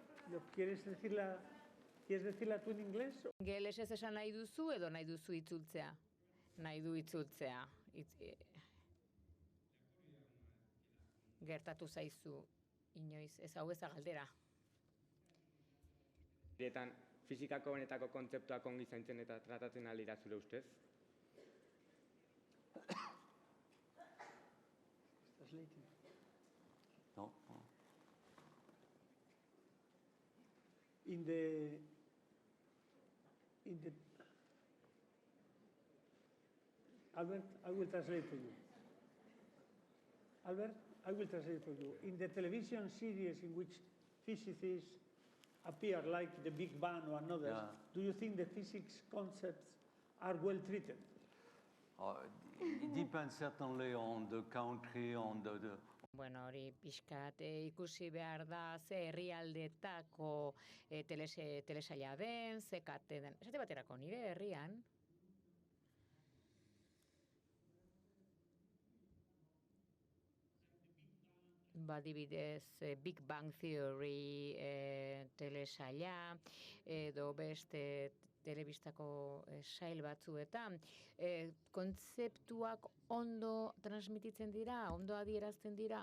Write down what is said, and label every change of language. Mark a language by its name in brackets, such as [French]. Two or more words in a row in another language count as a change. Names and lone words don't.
[Spanish] ¿Quieres decirla tú en inglés? [Basque] Gelesez esan nahi duzu edo nahi duzu itzultzea? Nahi du itzultzea. Gertatu zaizu inoiz, ez hau ez da galdera. Bidetan, fizikako benetako kontzeptuak ongi zaintzen eta tratatzen ahal dira zure ustez? [English] No. In the Albert, I will translate for you. Albert, I will translate for you. In the television series in which physicists appear, like the Big Bang or others, do you think the physics concepts are well treated? It depends certainly on the country, on the [Basque] Bueno, hori pixkat ikusi behar da ze herrialdetako telesaila den, ze kate den. Esate baterako, nire herrian, badibidez Big Bang Theory telesaila edo beste telebistako sail batzuetan, kontzeptuak ondo transmititzen dira, ondo adierazten dira.